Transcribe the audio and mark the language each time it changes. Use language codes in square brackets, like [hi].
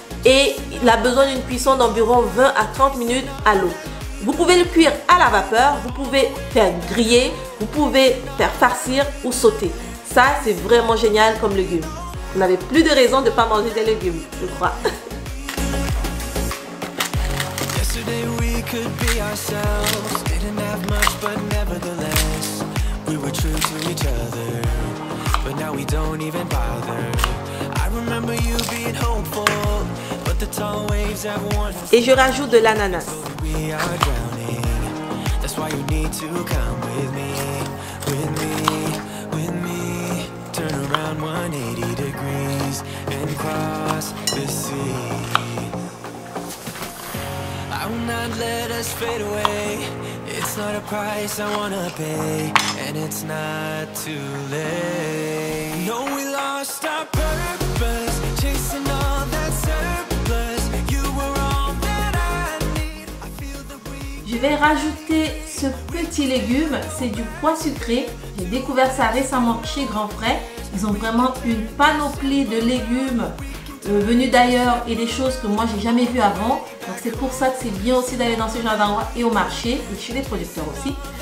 [fr] Et il a besoin d'une cuisson d'environ 20 à 30 minutes à l'eau. Vous pouvez le cuire à la vapeur, vous pouvez faire griller, vous pouvez faire farcir ou sauter. Ça, c'est vraiment génial comme légume. Vous n'avez plus de raison de ne pas manger des légumes, je crois. [en] yesterday we could be ourselves. Didn't have much, but nevertheless, we were true to each other. But now we don't even bother. I remember you being hopeful, but the tall waves have worn. [fr] Et je rajoute de l'ananas. [en] We are drowning. That's why you need to come with me, with me, with me. Turn around 180 degrees and cross the sea. I will not let us fade away. It's not a price I wanna pay, and it's not too late. No, we lost our purpose, chasing all that surplus. You were all that I need. I feel that we. [fr] Je vais rajouter ce petit légume, c'est du pois sucré. J'ai découvert ça récemment chez Grand Frère. Ils ont vraiment une panoplie de légumes venus d'ailleurs et des choses que moi j'ai jamais vues avant. Donc c'est pour ça que c'est bien aussi d'aller dans ce genre d'endroit et au marché et chez les producteurs aussi.